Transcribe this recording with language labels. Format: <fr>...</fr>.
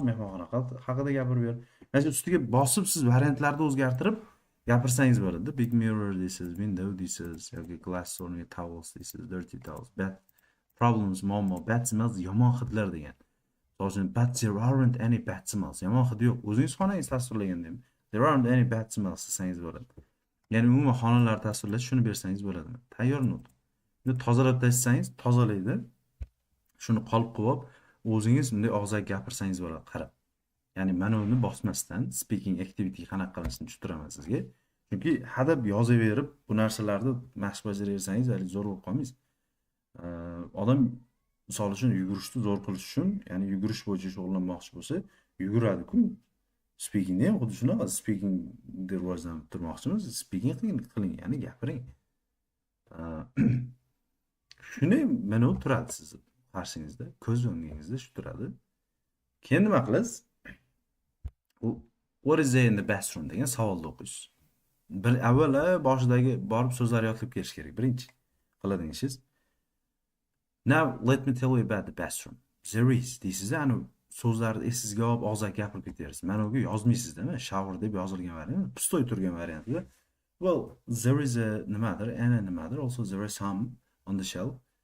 <uz>Mehmonxona haqida gapirib ber. Mana shu ustiga bosib siz variantlarni o'zgartirib gapirsangiz bo'ladi. Big mirror deysiz, window deysiz, yoki glass o'rniga towels deysiz, dirty towels, bad problems, muammo, bad smells, yomon hidlar degan.</uz> <en>Misol but there aren't any bad smells.</en> <uz>Yomon hid yo'q. O'zingiz xonangizni tasvirlaganda ham</uz> <en>there aren't any bad smells</en> <uz>desangiz bo'ladi. Ya'ni umuman xonalarni tasvirlash shuni bersangiz bo'ladi. Tayyor nutq. Uni tozalab tashlasangiz tozalaydi. Shuni qolib qilib o'zingiz bunday og'zaki gapirsangiz bo'ladi, qarab. Ya'ni mana uni bosmasdan speaking activity qanaqa qilishni tushuntiraman sizga. Chunki hadab yozaverib bu narsalarni mashq bajaraversangiz, zo'r bo'lib qolmaysiz. Odam misol uchun yugurishni zo'r qilish uchun, ya'ni yugurish bo'yicha shug'ullanmoqchi bo'lsa, yuguradi-ku. Speaking ham xuddi shunaqa. Speaking rivojlanib turmoqchimiz. Speaking qiling, ya'ni gapiring. Shuni mana u turadi sizni qarshingizda, ko'z o'ngingizda shu turadi. Keyin nima qilasiz?</uz> <en>What is there in the bathroom</en> <uz>degan savolni o'qiysiz. Bir avval boshidagi borib so'zlar yodlab kelish kerak. Birinchi qiladigan ishingiz.</uz> <en>Now let me tell you about the bathroom. There is</en> <uz>deysiz, ani so'zlarni esingizga olib og'zaki gapirib ketaverasiz. Mana unga yozmaysizda, shower deb yozilgan variant, pustoy turgan variantda.</uz> <en>Well, there is a nimadir, and a nimadir, also there are some on the shelf.</en>